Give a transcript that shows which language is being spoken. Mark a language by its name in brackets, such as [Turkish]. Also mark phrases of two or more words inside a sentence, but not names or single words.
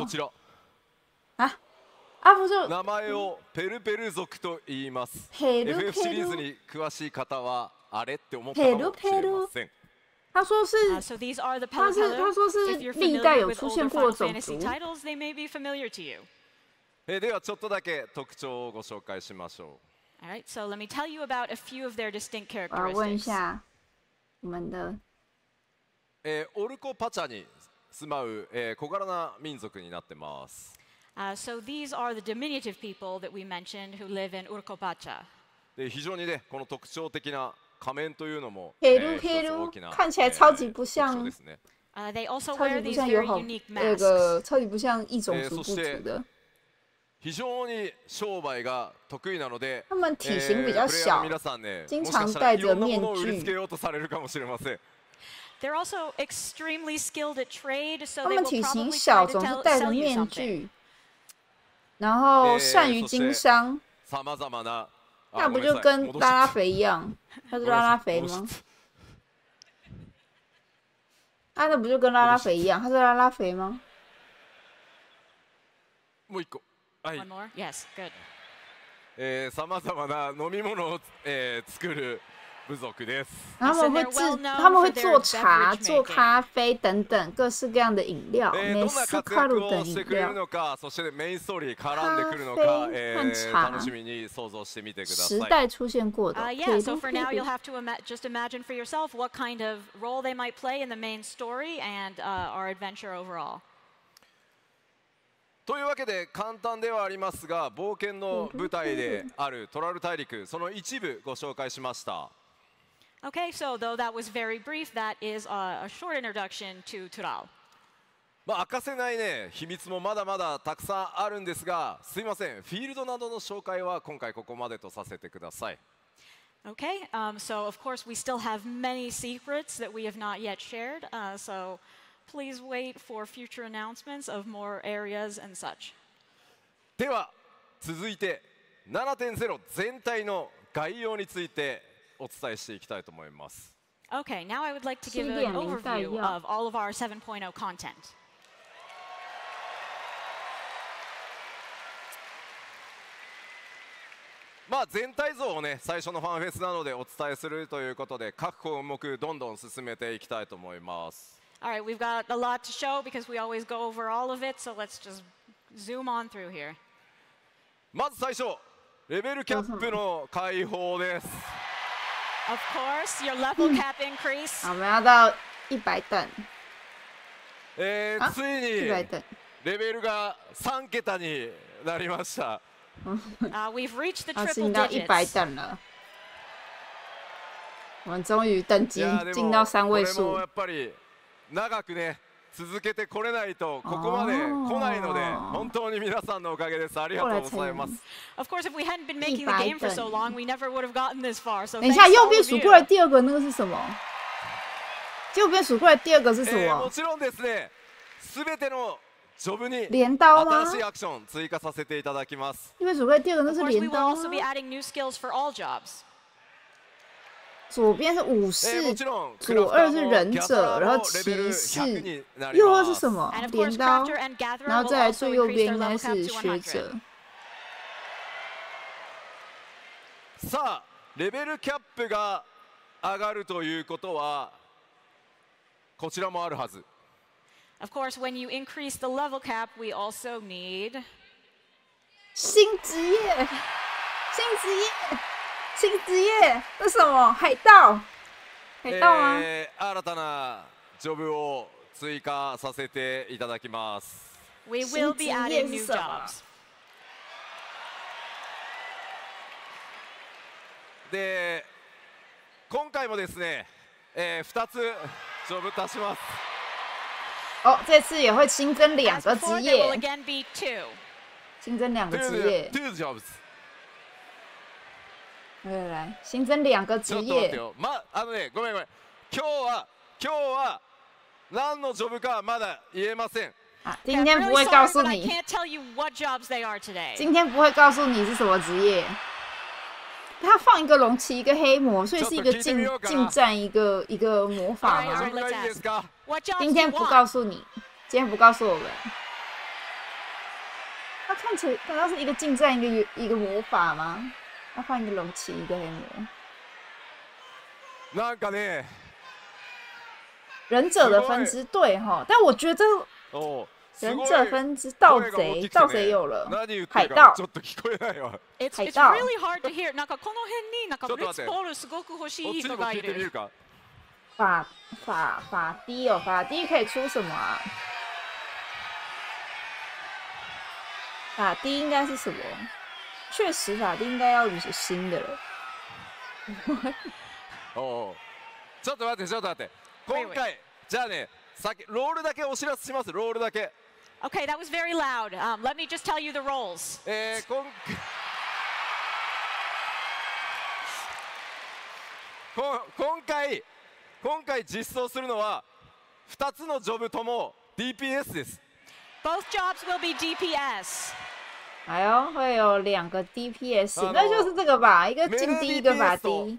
[Japanese] こちら。 [Chinese] 不是。 [Japanese] 名前をペルペル族と言います。ペルペル FF シリーズに詳しい方はあれって思ったかもしれません。 [Chinese] 他说是， [English] So these are the [Chinese] 他说是 [English] If you're [Chinese] 历代 [English] familiar [Chinese] 有 [English] with [Chinese] 出 [English] older [Chinese] 现过 [English] Final [Chinese] 的种 [English] Fantasy [Chinese] 族。 [English] titles, they may be familiar to you. [Japanese] ではちょっとだけ特徴をご紹介しましょう。 [English] All right, so let me tell you about a few of their distinct [Chinese] 我要问一 [English] characteristics. [Chinese] 下我们的 [Japanese] オルコパチャに住まう、小柄な民族になってます。 [English] So these are the diminutive people that we mentioned who live in Urkopacha. [Japanese] で非常にねこの特徴的な仮面というのも、 [Chinese] ペルペル看起来超级不像， [English] They also [Chinese] 超级 [English] wear [Chinese] 不 [English] these [Chinese] 像友 [English] very [Chinese] 好 [English] unique [Chinese] 那 [English] masks. [Chinese] 个超级不像异种族部族的。 [Japanese] 非常に商売が得意なので、 [Chinese] 他们体型比较小， [Japanese] 皆さんね、 [Chinese] 经常戴着面 [Japanese] 売りつけ [Chinese] 具。 [Japanese] ようとされるかもしれません。 [English] They're also extremely skilled at trade, so [Chinese] 他 [English] they [Chinese] 们 [English] will [Chinese] 体型 [English] probably [Chinese] 小， [English] try [Chinese] 总 [English] to [Chinese] 是戴着 [English] sell you [Chinese] 面 [English] something. [Chinese] 具，然后善于经商。 [Japanese] さまざまな。 [Chinese] 那不就跟拉拉肥一样？他是拉拉肥吗？那不就跟拉拉肥一样？他是拉拉肥吗？ [Japanese] もう一個。はい。 [English] One more? Yes, good. [Japanese] さまざまな飲み物を、作る部族です。 [Chinese] 他们会做茶、做咖啡等等各式各样的飲料，美式卡路等飲料。 [Japanese] そしてメインストーリー絡んでくるのか、楽しみに想像してみてください。 [Chinese] 时代出現過的。 [English] Yeah, so for now you'll have to just imagine for yourself what kind of role they might play in the main story and our adventure overall. [Japanese] というわけで簡単ではありますが冒険の舞台であるトラル大陸その一部ご紹介しました。 [English] Okay, so though that was very brief, that is a short introduction to Turao. [Japanese] 明かせないね秘密もまだまだたくさんあるんですがすいませんフィールドなどの紹介は今回ここまでとさせてください。 [English] Okay, so of course we still have many secrets that we have not yet shared, so please wait for future announcements of more areas and such. [Japanese] では続いて 7.0 全体の概要についてお伝えしていきたいと思います。 [English] Okay, now I would like to give an overview of all of our 7.0 content. [Japanese] 全体像をね最初のファンフェスなのでお伝えするということで各項目どんどん進めていきたいと思います。 [English] All right, we've got a lot to show because we always go over all of it, so let's just zoom on through here. [Japanese] まず最初レベルキャップの解放です。 [English] Of course, your level cap increase. [Chinese] 我们要到100等。 [Japanese] ついにレベルが3桁になりました。 [English] We've reached the [Chinese] 进 [English] triple [Chinese] 到100 [English] digits. [Chinese] 等了，我们终于等级进到3位数。 [Japanese] やっぱり長くね続けてこれないとここまで来ないので本当に皆さんのおかげです。ありがとうございます。 [English] Of course, if we hadn't been making the game for so long, we never would have gotten this far. So [Chinese] 等一下，右边数过来第二个那个是什么？右边数过来第二个是什么？ [Japanese] もちろんですね、すべてのジョブに [Chinese] 镰刀吗？ [Japanese] 新しいアクション追加させていただきます。 [Chinese] 右边数过来第二个那是 [English] Of course, we [Chinese] 镰 [English] will [Chinese] 刀 [English] also be [Chinese] 吗？ [English] adding new skills for all jobs. [Chinese] 左边是武士， [Japanese] もちろん [Chinese] 左二是忍者，然后骑士，右二是什么？ [English] And of [Chinese] 镰 [English] course, [Chinese] 刀， [English] Crafter and Gatherer [Chinese] 然后 [English] will [Chinese] 再来 [English] also [Chinese] 最右 [English] increase [Chinese] 边 [English] their [Chinese] 应该 [English] level cap [Chinese] 是 [English] to [Chinese] 学 [English] 100. [Chinese] 者。 [Japanese] さあ、レベルキャップが上がるということはこちらもあるはず。 [English] Of course, when you increase the level cap, we also need [Chinese] 新职业，新职业，新职业，那什么？海盗，海盗吗？ [Japanese] 新たなジョブを追加させていただきます。 [English] we will be adding new jobs. [Japanese] で、今回もですね、2つジョブ足します。 [Chinese] 哦，这次也会新增2 [English] As [Chinese] 个 [English] before, [Chinese] 职 [English] there will [Chinese] 业， [English] again be 2. [Chinese] 新增2个职业。 [English] 2 jobs。 [Chinese] 来，新增2个职 [Japanese] ちょっと待って [Chinese] 业。 [Japanese] よ。ごめん。今日は何のジョブかまだ言えません。 [Chinese] 啊， [English] Yeah, [Chinese] 今 [English] I'm [Chinese] 天不 [English] really [Chinese] 会告 [English] sorry, [Chinese] 诉 [English] but I [Chinese] 你， [English] can't tell you what jobs they are today. [Chinese] 今天不会告诉你是什么职业。他放一个龙骑一个黑魔，所以是一个近战一个魔法吗？ [Japanese] ジョブがいいですか？ [English] What jobs [Chinese] 今 [English] do [Chinese] 天 [English] you [Chinese] 不 [English] want? [Chinese] 告诉你，今天不告诉我们。他看起来难道是一个近战一个魔法吗？他放一个龙骑一个黑魔。 [Japanese] なんかね。 [Chinese] 忍者的分支对哈，但我觉得忍者分支盗贼有了，海盗。 [English] It's [Chinese] 海盗。 [English] really hard to hear. [Japanese] なんかこの辺になんかブリッツボールすごく欲しい人がいる。 [Chinese] 法低哦，法低可以出什么啊？法低应该是什么？确实法低应该要有些新的了。 [Japanese] ちょっと待って。今回じゃあね、ロールだけお知らせします。ロールだけ。 [English] Okay, that was very loud. Let me just tell you the roles. [Japanese] 今回実装するのは2つのジョブとも DPS です。 [English] Both jobs will be DPS. [Chinese] 哎呦，会有2个 DPS，那就是这个吧？一个近低，一个法低。